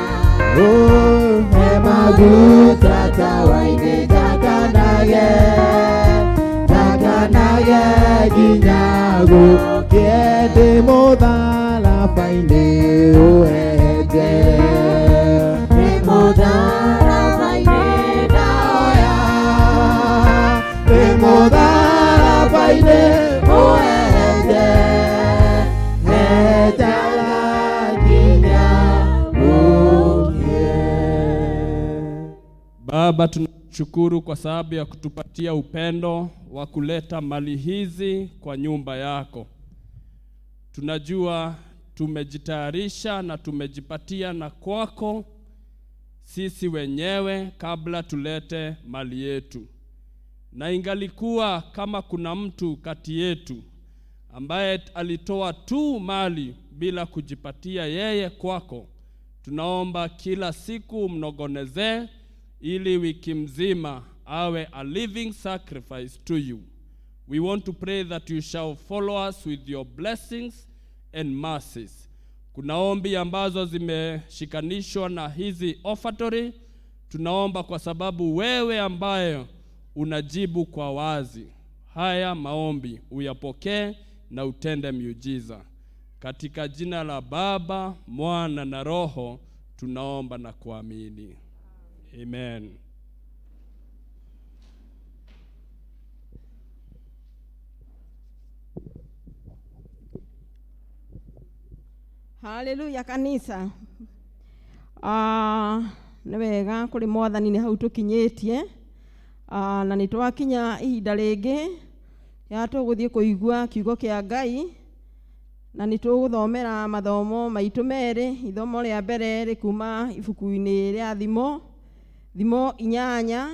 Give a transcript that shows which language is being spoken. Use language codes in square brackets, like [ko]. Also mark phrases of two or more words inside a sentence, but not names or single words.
[ki] maguta tawa-inĩ njakanage nginya gũkĩe ndĩ mũtharaba-inĩ ũhenjere ndĩ mũtharaba-inĩ ndaoya ndĩ mũtharaba-inĩ ũhenjere henjaga nginya [sw] Baba, tunashukuru kwa sababu ya kutupatia upendo wa kuleta mali hizi kwa nyumba yako. Tunajua tumejitayarisha na tumejipatia na kwako sisi wenyewe kabla tulete mali yetu. Na ingalikuwa kama kuna mtu kati yetu ambaye alitoa tu mali bila kujipatia yeye kwako, tunaomba kila siku mnogonezee ili wiki mzima awe [en] a living sacrifice to you. We want to pray that you shall follow us with your blessings and mercies. [sw] Kuna ombi ambazo zimeshikanishwa na hizi offertory. Tunaomba kwa sababu wewe ambaye unajibu kwa wazi, haya maombi uyapokee na utende miujiza. Katika jina la Baba, Mwana na Roho tunaomba na kuamini. Amen. Haleluya kanisa. [ki] Nĩ wega kũrĩ Mwathani nĩ hau tũkinyĩtie. Na nĩ twakinya ihinda rĩngĩ ya tũgũthiĩ kũigua kiugo kĩa Ngai. Na nĩ tũgũthomera mathomo maitũ merĩ. Ithomo rĩa mbere rĩkuma ibuku-inĩ rĩa Thimo 8.